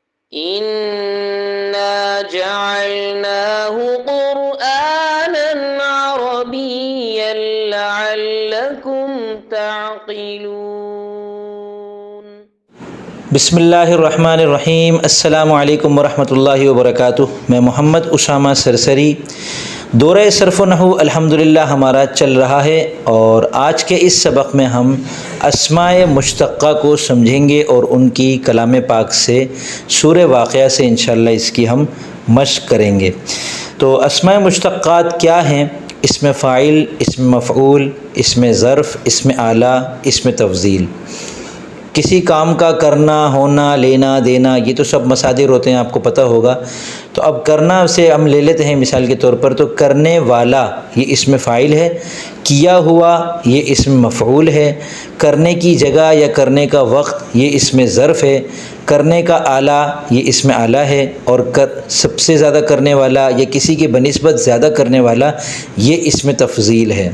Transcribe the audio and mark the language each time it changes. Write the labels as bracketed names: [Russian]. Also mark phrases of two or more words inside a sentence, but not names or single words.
[Arabic] إنا جعلناه قرآنا عربيا لعلكم تعقلون۔ بسم اللہ الرحمن الرحیم۔ السلام علیکم ورحمۃ اللہ وبرکاتہ۔ [Urdu] میں محمد اسامہ سرسری۔ دورہ صرف و نحو الحمدللہ ہمارا چل رہا ہے، اور آج کے اس سبق میں ہم اسماء مشتقہ کو سمجھیں گے اور ان کی کلام پاک سے سورہ واقعہ سے انشاءاللہ اس کی ہم مشق کریں گے۔ تو اسماء مشتقات کیا ہیں؟ اسم فاعل، اسم مفعول، اسم ظرف، اسم اعلیٰ، اسم تفضیل۔ کسی کام کا کرنا، ہونا، لینا، دینا، یہ تو سب مصادر ہوتے ہیں، آپ کو پتہ ہوگا۔ تو اب کرنا سے ہم لے لیتے ہیں مثال کے طور پر، تو کرنے والا یہ اسم فاعل ہے، کیا ہوا یہ اسم مفعول ہے، کرنے کی جگہ یا کرنے کا وقت یہ اسم ظرف ہے، کرنے کا آلہ یہ اسم اعلیٰ ہے، اور سب سے زیادہ کرنے والا یا کسی کے بنسبت زیادہ کرنے والا یہ اسم تفضیل ہے۔